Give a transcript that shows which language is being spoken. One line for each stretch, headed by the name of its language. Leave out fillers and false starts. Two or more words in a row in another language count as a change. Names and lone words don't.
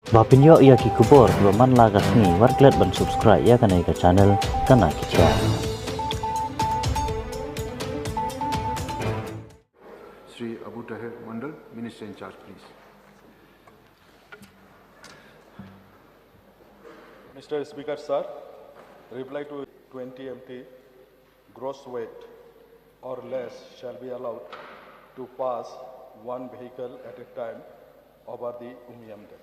Khasi: Bapinyo ia ki kubor baman lagas ni warklet ban subscribe ya kana ika channel kana kicha.
English: Sri Abu Tahir Mandal, Minister in charge, please. Mr. Speaker, sir, reply to 20 MT gross weight or less shall be allowed to pass one vehicle at a time over the Umiam Dam.